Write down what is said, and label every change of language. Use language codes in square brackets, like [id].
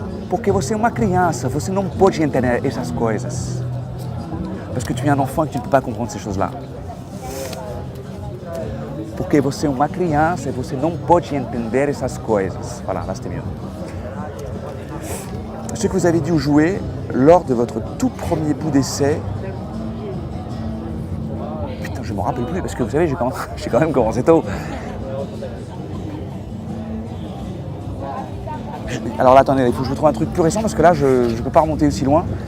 [pt] Porque você é uma criança, você não pode entender essas coisas. [fr] Parce que tu es un enfant et que tu ne peux pas comprendre ces choses-là. [pt] Porque você é uma criança e você não pode entender essas coisas. [fr] Voilà, là c'était mieux. Ce que vous avez dû jouer lors de votre tout premier bout d'essai. Putain, je ne me rappelle plus parce que vous savez, j'ai quand même commencé tôt. Alors là, attendez, il faut que je vous trouve un truc plus récent parce que là, je ne peux pas remonter aussi loin.